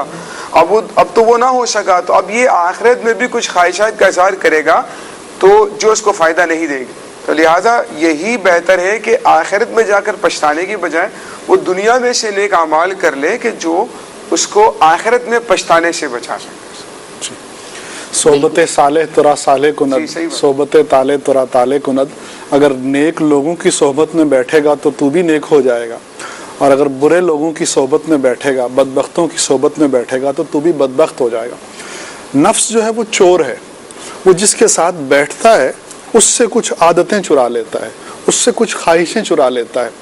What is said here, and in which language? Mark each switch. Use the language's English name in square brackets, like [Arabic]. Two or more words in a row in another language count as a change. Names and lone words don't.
[Urdu] اب تو وہ نہ ہو سکا. تو اب یہ آخرت میں بھی کچھ خواہشات کا اظہار کرے گا تو جو اس کو فائدہ نہیں دے گی. تو لہٰذا یہی بہتر ہے کہ آخرت میں جا کر پچھتانے کی بجائے وہ دنیا میں سے نیک اعمال کر لے کہ جو اس کو آخرت میں پچھتانے سے بچا سکے. [Persian] صحبت صالح ترا صالح کند، صحبت طالح ترا طالح کند. [Urdu] اگر نیک لوگوں کی صحبت میں بیٹھے گا تو تو بھی نیک ہو جائے گا، اور اگر برے لوگوں کی صحبت میں بیٹھے گا، بدبختوں کی صحبت میں بیٹھے گا تو بھی بدبخت ہو جائے گا. نفس جو ہے وہ چور ہے، وہ جس کے ساتھ بیٹھتا ہے اس سے کچھ عادتیں چرا لیتا ہے، اس سے کچھ خواہشیں چرا لیتا ہے.